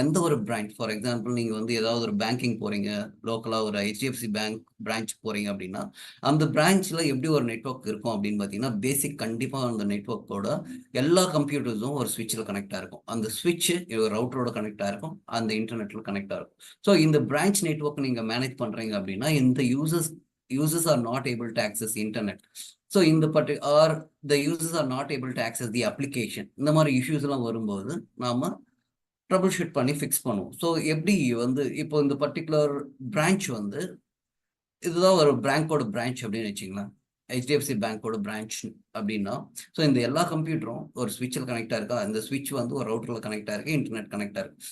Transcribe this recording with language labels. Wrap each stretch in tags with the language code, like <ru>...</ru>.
<ta>எந்த ஒரு branch, for example நீங்கள் வந்து ஏதாவது ஒரு பேங்கிங் போகிறீங்க, லோக்கலாக ஒரு HDFC பேங்க் பிரான்ச் போகிறீங்க அப்படின்னா, அந்த பிரான்ச்சில் எப்படி ஒரு நெட்வொர்க் இருக்கும் அப்படின்னு பார்த்தீங்கன்னா, பேசிக் கண்டிப்பாக அந்த நெட்வொர்க்கோட எல்லா கம்ப்யூட்டர்ஸும் ஒரு ஸ்விட்சில் கனெக்ட் ஆகிருக்கும். அந்த ஸ்விட்ச் ஒரு ரவுட்டரோட கனெக்ட் ஆகிருக்கும், அந்த இன்டர்நெட்டில் கனெக்ட் ஆகிருக்கும். ஸோ இந்த பிரான்ச் நெட்வொர்க் நீங்கள் மேனேஜ் பண்ணுறீங்க அப்படின்னா, இந்த</ta> <en>users are not able to access internet. So in the or the users are not able to access the application.</en> <ta>இந்த மாதிரி இஷ்யூஸ் எல்லாம் வரும்போது நாம ட்ரபிள் ஷூட் பண்ணி ஃபிக்ஸ் பண்ணுவோம். ஸோ எப்படி வந்து இப்போ இந்த பர்டிகுலர் பிரான்ச் வந்து இதுதான் ஒரு பேங்கோட பிரான்ச் அப்படின்னு வச்சுக்கலாம். HDFC பேங்கோட பிரான்ச் அப்படின்னா, ஸோ இந்த எல்லா கம்ப்யூட்டரும் ஒரு ஸ்விட்சில் கனெக்ட் ஆயிருக்கா, இந்த ஸ்விட்ச் வந்து ஒரு ரவுட்டரில் கனெக்ட் ஆயிருக்கு, இன்டர்நெட் கனெக்ட் ஆயிருக்கு.</ta>